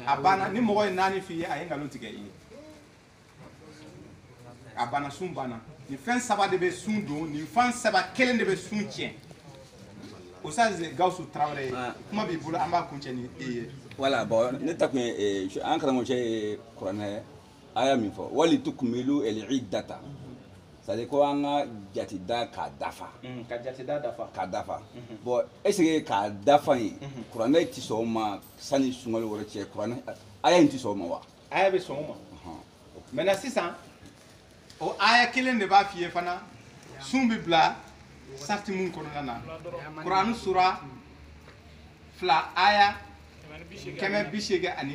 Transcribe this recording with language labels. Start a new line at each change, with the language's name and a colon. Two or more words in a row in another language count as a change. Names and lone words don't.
Bambara: a banna ni mɔgɔ ye 4 f'i ye a ye nkalon tigɛ i ye a banna sun banna nin fɛn 3 de bɛ sun don nin fɛn 3 kelen de bɛ sun tiɲɛ o sa Gawusu Tarawele kuma b'i bolo an b'a kuncɛ ni e ye
French: voilà bon
Bambara: ne ta kun ye an karamɔgɔ ye kuranɛ aya min fɔ
Arabic: ولتكملوا العدة
French: c'est-à-dire
Bambara: ko an ka jatida k'a dafa ka jatida dafa k'a dafa
French: bon est ce que
Bambara: k'a dafa ye kuranɛ tɛ sɔn o ma sani sunkalo wɛrɛ cɛ kuranɛ aya in tɛ sɔn o ma wa aya bɛ sɔn o ma maintenant sisan o aya kelen de b'a f'i ye fana sun bɛ bila sarti mun kɔnɔna na kuranɛ sura 2 aya 180 ani